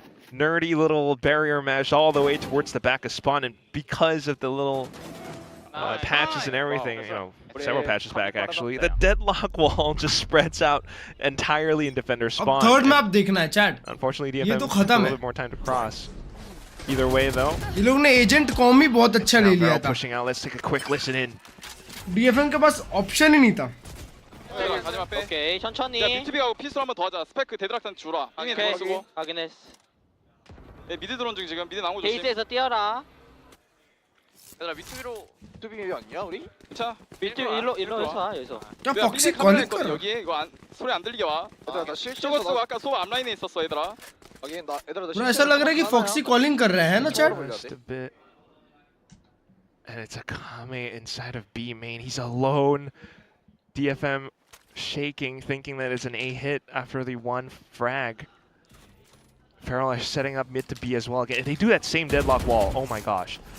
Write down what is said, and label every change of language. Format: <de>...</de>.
<en>Nerdy little barrier mesh all the way towards the back of spawn, and because of the little patches and everything, you know, several patches back actually, the deadlock wall just spreads out entirely in defender spawn.</en> <hi>Third map देखना है chat.</hi> <en>Unfortunately, DFM has a little bit more time to cross. Either way, though.</en> <hi>ये लोग ने agent com ही बहुत अच्छा ले लिया था.</hi> <en>Pushing out. Let's take a quick listen in.</en> <hi>DFM के पास option ही नहीं था.</hi> <ko>오케이 천천히. 야 BTB가 피스를 한번 더 하자. 스펙 데드락탄 주라. 형이 더 쓰고. 확인했어. 네 미드 드론 중 지금 미드 나온 거 조심. 게이트에서 뛰어라. 얘들아 BTB로 BTB 아니야 우리? 자 BTB 일로 해서 와 여기서. 야 벅시 걸릴까? 여기에 이거 소리 안 들리게 와. 얘들아 나 실제 저거 아까 소 앞라인에 있었어 얘들아. 여기 나 얘들아 나</ko> <hi>ऐसा लग रहा है कि Foxy calling कर रहा है ना chat?</hi> <en>Just a bit. And it's Akame inside of B main. He's alone. DFM shaking, thinking that it's an A hit after the one frag. Feral is setting up mid to B as well. Again, they do that same deadlock wall. Oh my gosh.</en>